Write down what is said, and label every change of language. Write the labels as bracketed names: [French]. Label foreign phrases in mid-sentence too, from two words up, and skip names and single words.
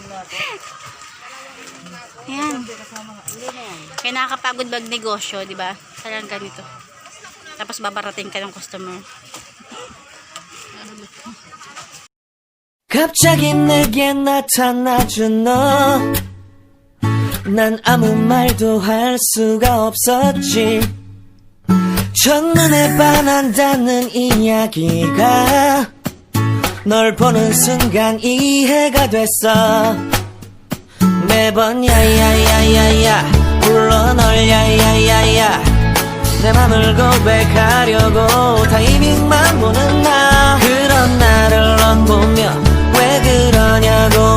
[Filipino] Ayan, kaya nakakapagod magnegosyo diba? Parang ganito, tapos babarating ka ng customer. [Korean] 갑자기 내게 나타나준 너 난 아무 말도 할 수가 없었지 첫눈에 반한다는 이야기가 널 보는 순간 이해가 됐어 매번 야야야야야 불러 널 야야야야 내 맘을 고백하려고 타이밍만 보는 나 그런 나를 넌 보며 왜 그러냐고